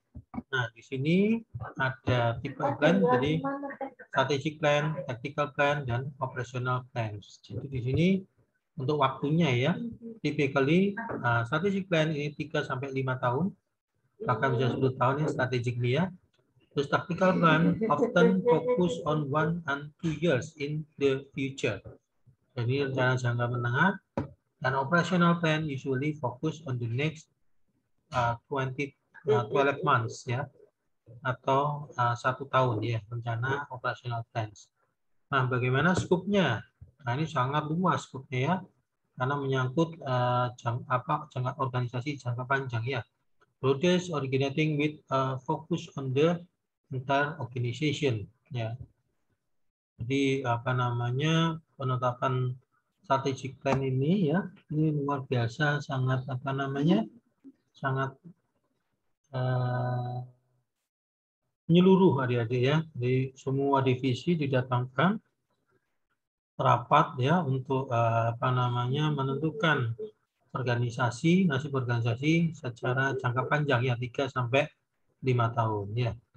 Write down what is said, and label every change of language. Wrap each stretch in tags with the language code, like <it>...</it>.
<id>Nah, di sini ada tipe plan, jadi strategic plan, tactical plan, dan operational plans. Jadi di sini untuk waktunya ya, typically strategic plan ini 3-5 tahun, bahkan bisa 10 tahun ya strategic ya.</id> <en>Terus tactical plan often focus on 1 and 2 years in the future.</en> <id>Jadi rencana jangka menengah, dan operational plan</id> <en>usually focus on the next 12 months</en> <id>ya, atau 1 tahun ya, rencana operational plans. Nah, bagaimana skupnya? Nah, ini sangat luas skupnya ya, karena menyangkut jangka organisasi jangka panjang ya.</id> <en>Projects originating with focus on the entire organization ya.</en> <id>Jadi penetapan strategic plan ini ya, ini luar biasa, sangat sangat menyeluruh adik-adik ya. Jadi semua divisi didatangkan rapat ya untuk menentukan nasib organisasi secara jangka panjang ya, 3-5 tahun ya.</id>